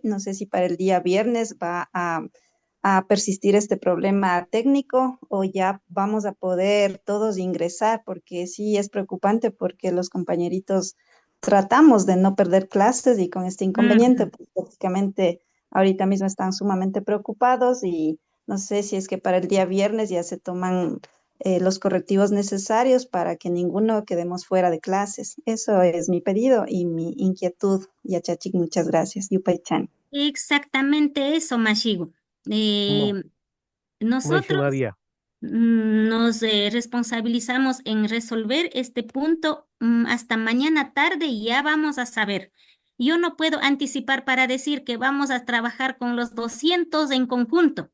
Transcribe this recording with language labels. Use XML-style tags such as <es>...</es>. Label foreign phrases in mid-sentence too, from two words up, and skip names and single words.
<es>No sé si para el día viernes a persistir este problema técnico o ya vamos a poder todos ingresar, porque sí es preocupante porque los compañeritos tratamos de no perder clases y con este inconveniente, Ujú. pues prácticamente ahorita mismo están sumamente preocupados y no sé si es que para el día viernes ya se toman los correctivos necesarios para que ninguno quedemos fuera de clases. Eso es mi pedido y mi inquietud. Yachachik, muchas gracias. Yupay-chan. Exactamente eso, Mashigu. Eh, No, nosotros María, nos responsabilizamos en resolver este punto hasta mañana tarde y ya vamos a saber. Yo no puedo anticipar para decir que vamos a trabajar con los 200 en conjunto.</es>